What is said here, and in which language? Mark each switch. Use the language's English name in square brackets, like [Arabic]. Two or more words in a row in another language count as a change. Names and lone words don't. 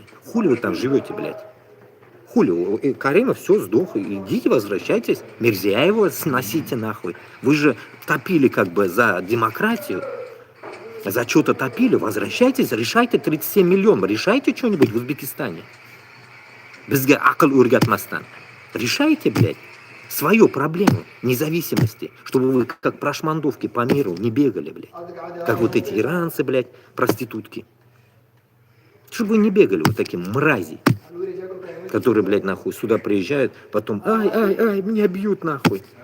[Russian] Хули вы там живете, блядь? Хули, Каримов все, сдох. Идите, возвращайтесь. Мирзияева сносите нахуй. Вы же топили как бы за демократию. За что-то топили. Возвращайтесь, решайте 37 миллионов. Решайте что-нибудь в Узбекистане. [Kazakh] Бізге ақыл өргатмастан. [Russian] Решайте, блядь, свою проблему независимости, чтобы вы как прошмандовки по миру не бегали, блядь. Как вот эти иранцы, блядь, проститутки. Чтобы вы не бегали вот таким мрази, которые, блядь, нахуй сюда приезжают, потом, ай, меня бьют нахуй.